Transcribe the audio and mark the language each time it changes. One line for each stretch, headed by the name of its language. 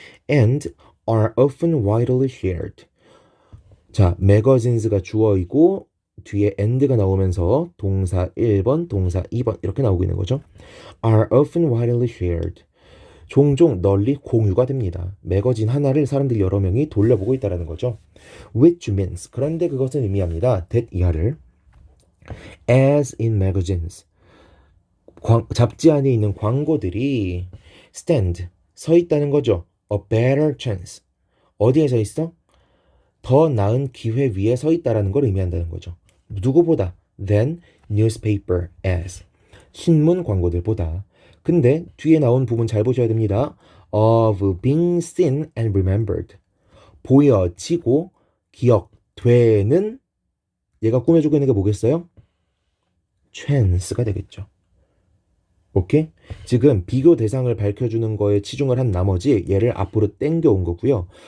English: And are often widely shared.
Korean: 자, magazines가 주어이고 뒤에 and가 나오면서 동사 1번, 동사 2번 이렇게 나오고 있는 거죠.
English: are often widely shared.
Korean: 종종 널리 공유가 됩니다. 매거진 하나를 사람들 여러 명이 돌려보고 있다는 거죠.
English: Which means,
Korean: 그런데 그것은 의미합니다. that 이하를
English: as in magazines,
Korean: 잡지 안에 있는 광고들이 stand, 서 있다는 거죠.
English: A better chance,
Korean: 어디에 서 있어? 더 나은 기회 위에 서 있다는 걸 의미한다는 거죠. 누구보다?
English: than newspaper as,
Korean: 신문 광고들보다. 근데 뒤에 나온 부분 잘 보셔야 됩니다.
English: of being seen and remembered,
Korean: 보여지고 기억되는, 얘가 꾸며주고 있는 게 뭐겠어요? chance가 되겠죠. 오케이? 지금 비교 대상을 밝혀주는 거에 치중을 한 나머지 얘를 앞으로 땡겨온 거고요.